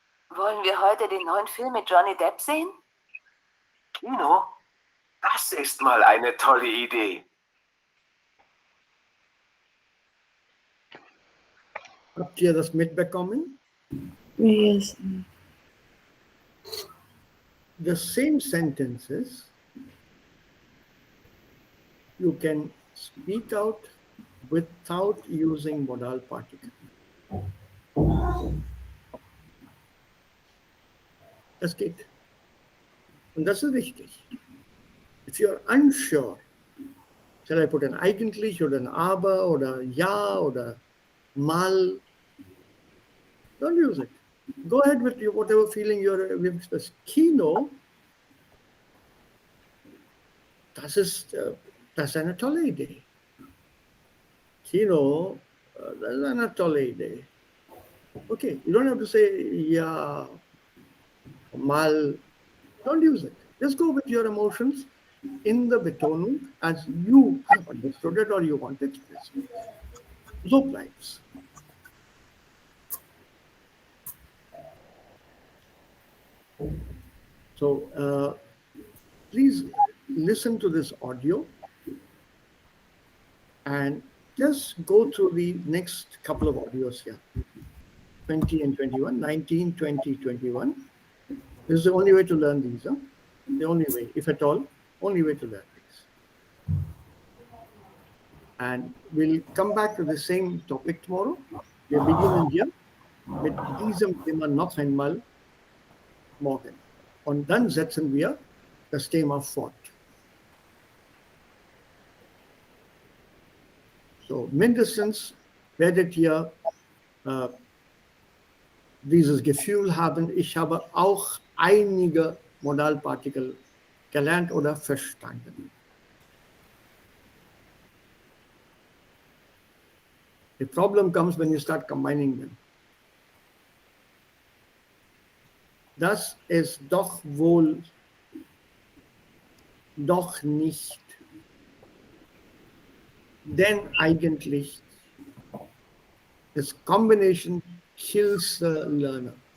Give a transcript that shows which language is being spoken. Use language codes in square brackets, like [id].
[de] Wollen wir heute den neuen Film mit Johnny Depp sehen? Kino? Das ist mal eine tolle Idee. Habt ihr das mitbekommen? [en] Yes. The same sentences you can speak out without using modal particle. [de] Das geht. Und das ist wichtig. [en] If you're unsure, shall I put an [de] eigentlich oder ein aber oder ja oder mal, [en] don't use it. Go ahead with whatever feeling you're expressing. [de] Kino, das ist eine tolle Idee. Kino, das ist eine tolle Idee. [en] Okay, you don't have to say ja, mal, don't use it. Just go with your emotions in the Betonung as you have understood it or you want to express it. [de] So bleibt's. [en] So please listen to this audio and just go through the next couple of audios here. 20 and 21, 19, 20, 21. This is the only way to learn these. Huh? The only way, if at all, only way to learn these. And we'll come back to the same topic tomorrow. [de] Wir beginnen hier mit diesem Thema noch einmal morgen. Und dann setzen wir das Thema fort. So, mindestens werdet ihr dieses Gefühl haben, ich habe auch einige Modalpartikel gelernt oder verstanden. [en] The problem comes when you start combining them. [de] Das ist doch wohl doch nicht. Denn eigentlich [en] this combination kills the learner.